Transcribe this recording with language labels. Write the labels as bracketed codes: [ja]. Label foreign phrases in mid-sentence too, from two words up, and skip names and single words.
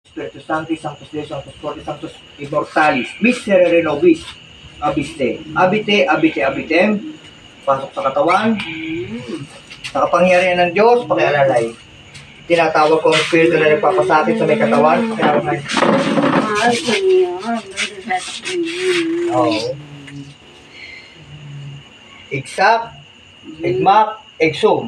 [la] Spiritus Sancti, Sanctus Deus, Sanctus Fortis, Sanctus Immortalis, Miserere Nobis, Abiste, Abite, Abite, Abitem, [tl] pasok sa katawan, sa kapangyarihan ng Diyos, pakialalay. Tinatawag ko ang espiritu na nagpapasakit sa may katawan, pakialalay. Oo. Igsak, igmak, igsum.